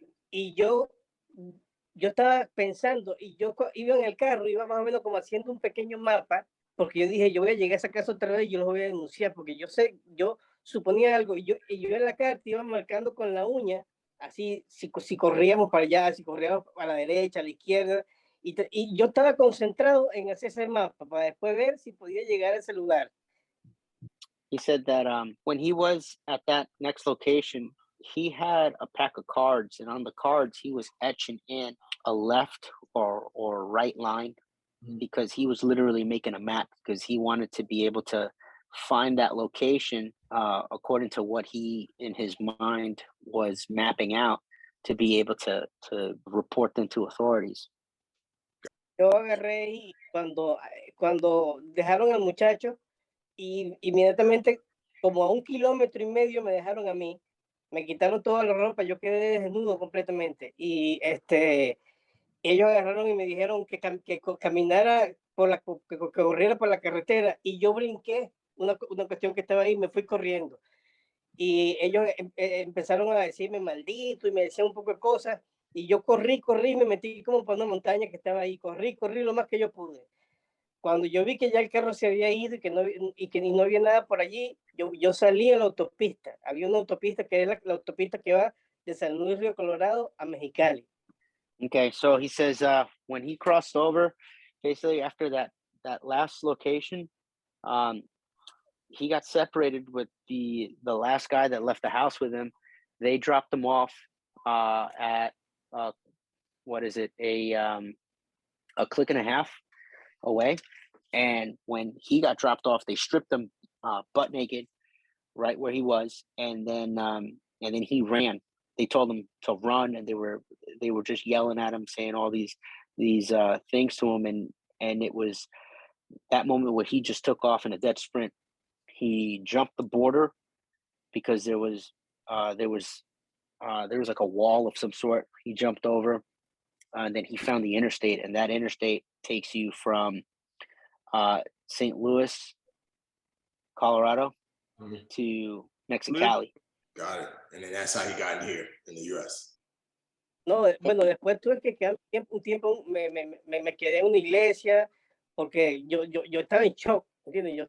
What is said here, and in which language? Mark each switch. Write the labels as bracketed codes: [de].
[es] Y yo estaba pensando, y iba en el carro, iba más o menos como haciendo un pequeño mapa, porque yo dije, yo voy a llegar a esa casa otra vez y yo los voy a denunciar, porque yo suponía algo, y yo en la carta iba marcando con la uña, así, si corríamos para allá, si corríamos a la derecha, a la izquierda, y yo estaba concentrado en hacer ese mapa, para después ver si podía llegar a ese lugar. [en] He said that when he was at that next location, he had a pack of cards, and on the cards he was etching in a left or right line because he was literally making a map because he wanted to be able to find that location according to what he in his mind was mapping out to be able to report them to authorities. [es] Yo agarré y cuando dejaron al muchacho, y inmediatamente, como a 1,5 kilómetros me dejaron a mí, me quitaron toda la ropa, yo quedé desnudo completamente. Y ellos agarraron y me dijeron que caminara que corriera por la carretera, y yo brinqué una cuestión que estaba ahí, me fui corriendo. Y ellos empezaron a decirme maldito y me decían un poco de cosas. Y yo corrí, me metí como por una montaña que estaba ahí, corrí lo más que yo pude. Cuando yo vi que ya el carro se había ido y no había nada por allí, yo salí a la autopista. Había una autopista que es la autopista que va de San Luis Río Colorado a Mexicali. [en] Okay, so he says when he crossed over, basically after that last location, um, he got separated with the last guy that left the house with him. They dropped him off at what is it, a click and a half away. And when he got dropped off, they stripped him butt naked right where he was, and then he ran. They told him to run, and they were just yelling at him, saying all these things to him, and it was that moment where he just took off in a dead sprint. He jumped the border because there was like a wall of some sort. He jumped over, and then he found the interstate, and that interstate takes you from St. Louis, Colorado, to Mexicali. Got it. And then that's how he got in here in the U.S. [es] No, bueno, después tuve que quedar un tiempo, me quedé en una iglesia, porque yo estaba en shock, ¿entiendes?